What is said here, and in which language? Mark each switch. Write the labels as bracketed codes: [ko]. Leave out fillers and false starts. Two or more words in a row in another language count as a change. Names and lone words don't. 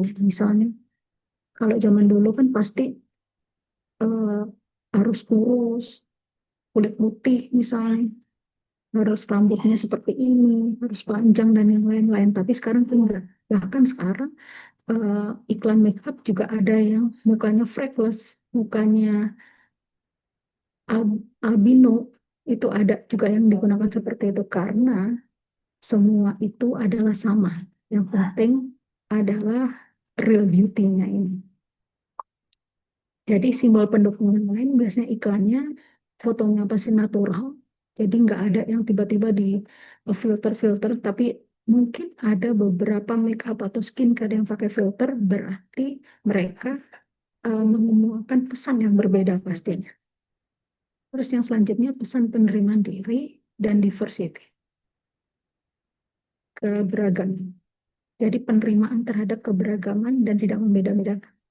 [id] Misalnya kalau zaman dulu kan pasti eh, harus kurus, kulit putih misalnya, harus rambutnya seperti ini, harus panjang dan yang lain-lain. Tapi sekarang enggak. Bahkan sekarang iklan [en] make up [id] juga ada yang mukanya freckles, mukanya albino, itu ada juga yang digunakan seperti itu karena semua itu adalah sama. Yang penting adalah [en] real beauty-nya [id] ini. Jadi simbol pendukung yang lain biasanya iklannya fotonya pasti natural. Jadi nggak ada yang tiba-tiba di filter-filter, tapi mungkin ada beberapa [en] make up [id] atau skincare yang pakai filter, berarti mereka mengemukakan pesan yang berbeda pastinya. Terus yang selanjutnya pesan penerimaan diri dan diversity, keberagaman. Jadi penerimaan terhadap keberagaman dan tidak membeda-bedakan.